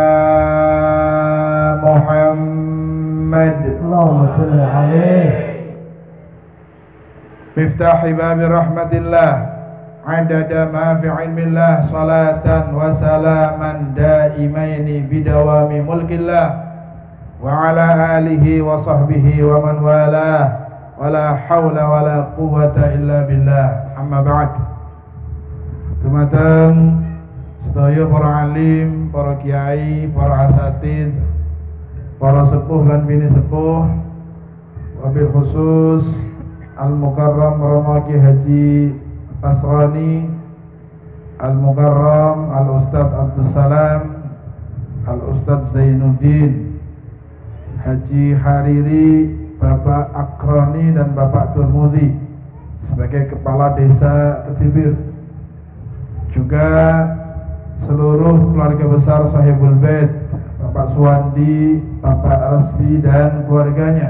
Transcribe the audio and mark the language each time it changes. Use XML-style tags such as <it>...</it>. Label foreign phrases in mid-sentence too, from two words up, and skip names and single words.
<ar>محمد اللهم صل عليه مفتاح باب رحمة الله عدد ما في علم الله صلاة وسلاما دائمين بدوام ملك الله وعلى آله وصحبه ومن والاه ولا حول ولا قوة إلا بالله. أما بعد.</ar> <jv>Dumateng sedaya para alim, para kiai, para asatidz, para sepuh dan bini sepuh,</jv> <ar>وبالخصوص المكرم</ar> <jv>Romo Ki Haji Asrani, Al-Mukarram</jv> <id>Al-Ustadz Abdus Salam, Al-Ustadz Zainuddin, Haji Hariri, Bapak Akroni dan Bapak Turmudi sebagai Kepala Desa Kecibir, juga seluruh keluarga besar</id> <ar>صاحب البيت,</ar> <id>Bapak Suwandi, Bapak Rasbi dan keluarganya.</id>